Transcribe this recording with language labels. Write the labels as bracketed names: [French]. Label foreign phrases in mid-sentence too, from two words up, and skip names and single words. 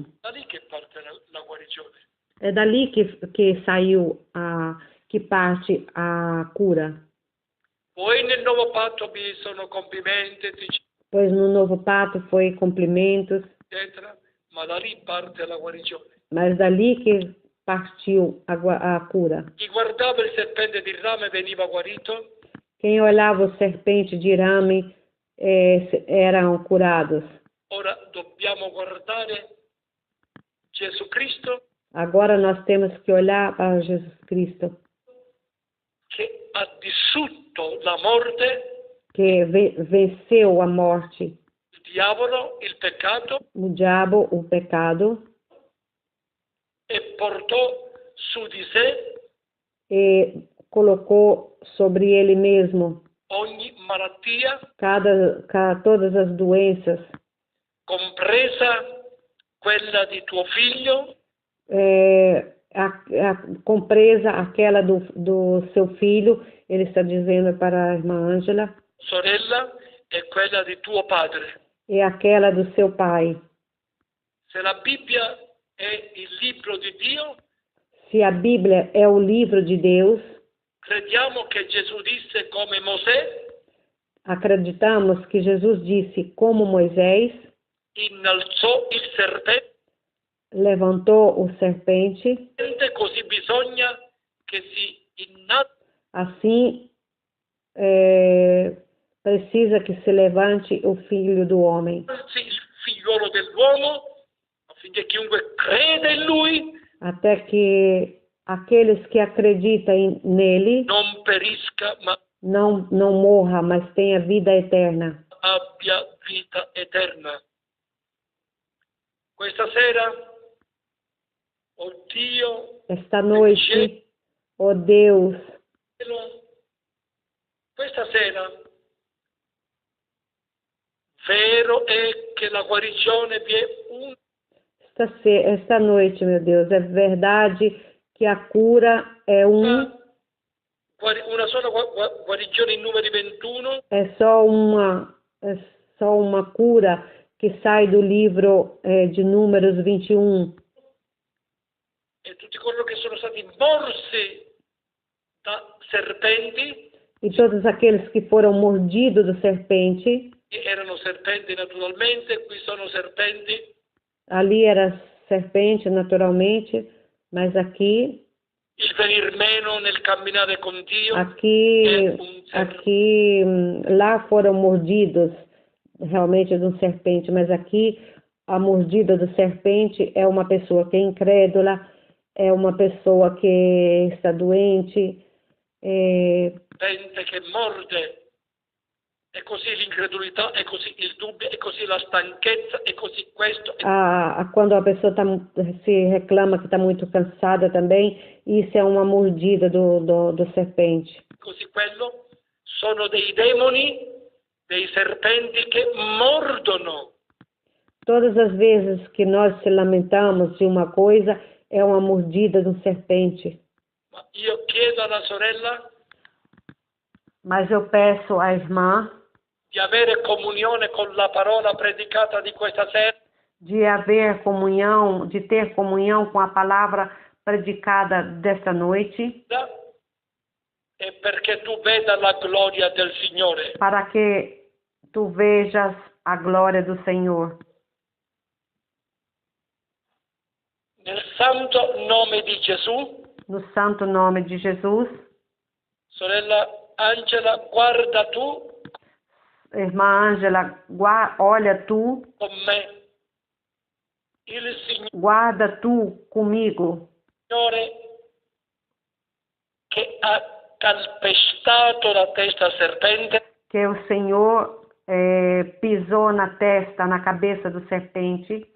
[Italian] Da lì che parte la guarigione. [Portuguese] É dali que saiu que parte a cura. [Italian] Poi nel nuovo patto vi sono complimenti, [Portuguese] Pois no novo pacto foi cumprimentos, [Italian] eccetera, ma da lì parte la guarigione. [Portuguese] mas dali que partiu a cura. [Italian] Chi guardava il serpente di rame veniva guarito. [Portuguese] Quem olhava o serpente de rame eram curados. [Italian] Ora dobbiamo guardare Gesù Cristo, [Portuguese] Agora nós temos que olhar para Jesus Cristo, [Italian] che ha distrutto la morte, [Portuguese] que venceu a morte, [Italian] il diavolo, il peccato, [Portuguese] o diabo, o pecado, [Italian] e portò su di sé [Portuguese] e colocou sobre ele mesmo [Italian] ogni malattia, [Portuguese] todas as doenças, [Italian] compresa quella di tuo figlio, [Portuguese] compresa aquela do seu filho, ele está dizendo para a irmã Ângela, [Italian] sorella, e quella di tuo padre. [Portuguese] e aquela do seu pai. [Italian] Se la Bibbia è il libro di Dio, [Portuguese] Se a Bíblia é o livro de Deus, [Italian] crediamo che Gesù disse come Mosè, [Portuguese] acreditamos que Jesus disse, como Moisés [Italian] innalzò il serpente, [Portuguese] levantou o serpente, [Italian] così bisogna che si innalzi [Portuguese] assim precisa que se levante o Filho do Homem, [Italian] il figliuolo dell'uomo, affinché chiunque crede in lui [Portuguese] até que aqueles que acreditam nele [Italian] non perisca, ma [Portuguese] não morra, mas tenha vida eterna. [Italian] abbia vita eterna. Questa sera, oh Dio, [Portuguese] Esta noite, ó Deus, [Italian] questa sera, vero è che la guarigione vi è [Portuguese] esta noite, meu Deus, é verdade que a cura é [Italian] una sola guarigione in Numeri 21, [Portuguese] é só uma cura que sai do livro de Números 21. [Italian] e tutti coloro che sono stati morsi da serpenti, [Portuguese] E todos aqueles que foram mordidos do serpente, [Italian] erano serpenti naturalmente, qui sono serpenti, [Portuguese] ali era serpente naturalmente, mas aqui [Italian] il venir meno nel camminare con Dio è [Portuguese] Aqui, [Italian] un [Portuguese] aqui, lá foram mordidos realmente de um serpente, mas aqui a mordida do serpente é uma pessoa que é incrédula, é uma pessoa que está doente, [Italian] serpente che morde, e così l'incredulità, e così il dubbio, e così la stanchezza, e così questo. [Portuguese] quando a pessoa se reclama que está muito cansada também, isso é uma mordida do serpente. [Italian] Così quello sono dei demoni, dei serpenti che mordono. [Portuguese] Todas as vezes que nós se lamentamos de uma coisa, é uma mordida de um serpente. [Italian] Ma io chiedo alla sorella [Portuguese] Mas eu peço à irmã [Italian] di avere comunione con la parola predicata di questa sera, [Portuguese] de haver comunhão, de ter comunhão com a palavra predicada desta noite, [Italian] e perché tu veda la gloria del Signore. [Portuguese] para que tu vejas a glória do Senhor. [Italian] Nel santo nome di Gesù, [Portuguese] No santo nome de Jesus, [Italian] sorella Angela, guarda tu [Portuguese] irmã Ângela, olha tu, [Italian] con me. Il [Portuguese] guarda tu comigo, [Italian] Signore che ha calpestato la testa al serpente, [Portuguese] que o Senhor pisou na testa, na cabeça do serpente,